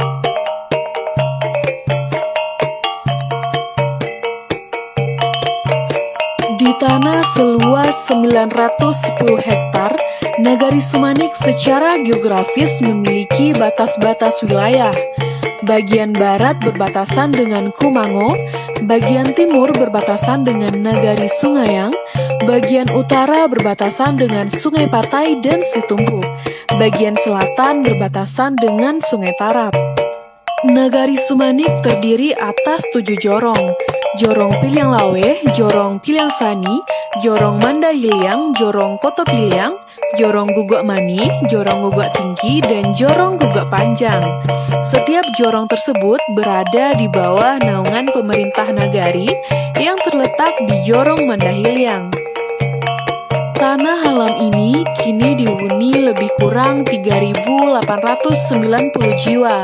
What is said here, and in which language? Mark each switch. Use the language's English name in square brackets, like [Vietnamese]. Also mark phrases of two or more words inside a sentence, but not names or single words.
[Indonesian] Di tanah seluas 910 hektar, Nagari Sumanik secara geografis memiliki batas-batas wilayah. Bagian barat berbatasan dengan Kumango, bagian timur berbatasan dengan Nagari Sungayang, bagian utara berbatasan dengan Sungai Patai dan Situmbuk, bagian selatan berbatasan dengan Sungai Tarap. Nagari Sumanik terdiri atas 7 jorong: Jorong Piliang Lawe, Jorong Piliang Sani, Jorong Mandahiliang, Jorong Koto Piliang, Jorong Guguk Mani, Jorong Guguk Tinggi, dan Jorong Guguk Panjang. Setiap jorong tersebut berada di bawah naungan pemerintah nagari yang terletak di Jorong Mandahiliang. Tanah alam ini kini dihuni lebih kurang 3.890 jiwa.